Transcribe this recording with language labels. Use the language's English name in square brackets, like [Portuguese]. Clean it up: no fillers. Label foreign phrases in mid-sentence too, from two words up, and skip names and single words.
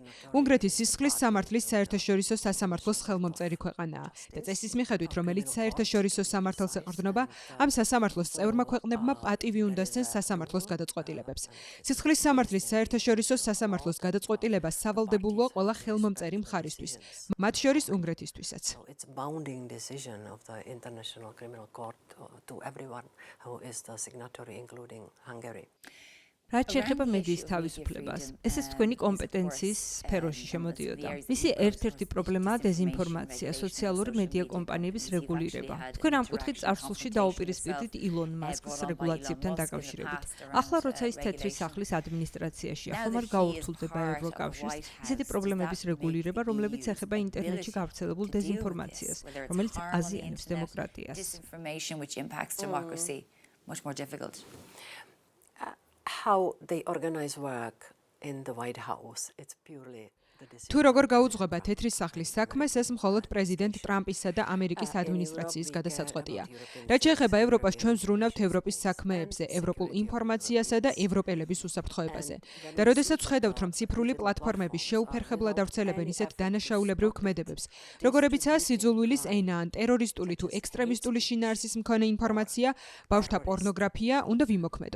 [Georgian] უნგრეთის სისხლის სამართლის საერთაშორისო სასამართლოს ხელმომწერი ქვეყანაა და წესის მიხედვით, რომელიც საერთაშორისო სამართალს ეყრდნობა, ამ სასამართლოს წევრმა ქვეყნებმა პატივი უნდა სცენ სასამართლოს გადაწყვეტილებებს. სისხლის სამართლის საერთაშორისო სასამართლოს გადაწყვეტილება სავალდებულოა ყველა ხელმომწერი მხარისთვის, მათ შორის უნგრეთისთვისაც. [English] It's bounding decision of the International Criminal Court to everyone who is the signatory, including Hungary. [Georgian] რაც შეეხება მედიის თავისუფლებას, ესეც თქვენი კომპეტენციის სფეროში შემოდიოდა. მისი ერთ-ერთი პრობლემაა დეზინფორმაცია, სოციალური მედია კომპანიების რეგულირება. თქვენ ამ კუთხით წარსულში დაუპირისპირდით ილონ მასკს რეგულაციებთან დაკავშირებით. ახლა როცა ის თეთრი სახლის ადმინისტრაციაშია, ხომ არ გაურთულდება ევროკავშირს ისეთი პრობლემების რეგულირება, რომლებიც ეხება ინტერნეტში გავრცელებულ დეზინფორმაციას, რომელიც აზიანებს დემოკრატიას. [English] How they organize work in the White House, it's purely [Georgian] თუ როგორ გაუძღვება თეთრი სახლის საქმეს, ეს მხოლოდ პრეზიდენტ ტრამპისა და ამერიკის ადმინისტრაციის გადასაწყვეტია. რაც შეეხება ევროპას, ჩვენ ვზრუნავთ ევროპის საქმეებზე, ევროპულ ინფორმაციასა და ევროპელების უსაფრთხოებაზე. და როდესაც ვხედავთ, რომ ციფრული პლატფორმები შეუფერხებლად ავრცელებენ ისეთ დანაშაულებრივ ქმედებებს, როგორებიცაა სიძულვილის ენა ან ტერორისტული თუ ექსტრემისტული შინაარსის მქონე ინფორმაცია, ბავშვთა პორნოგრაფია, უნდა ვიმოქმედოთ.